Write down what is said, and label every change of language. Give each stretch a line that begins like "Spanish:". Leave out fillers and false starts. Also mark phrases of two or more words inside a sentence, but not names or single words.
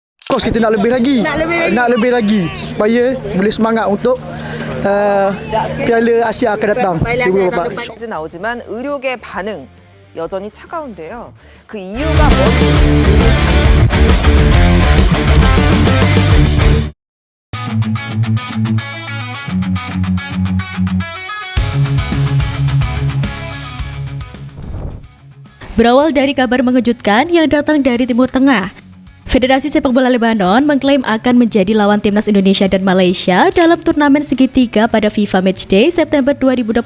Malay: course kita nak lebih lagi. Nak lebih lagi supaya boleh semangat untuk Piala Asia akan datang 2024.
Korean: 이제 나오지만 의료계 반응 여전히 차가운데요. 그 이유가 뭔지
Indonesian: Berawal dari kabar mengejutkan yang datang dari Timur Tengah, Federasi Sepak Bola Lebanon mengklaim akan menjadi lawan timnas Indonesia dan Malaysia dalam turnamen segitiga pada FIFA Matchday September 2025.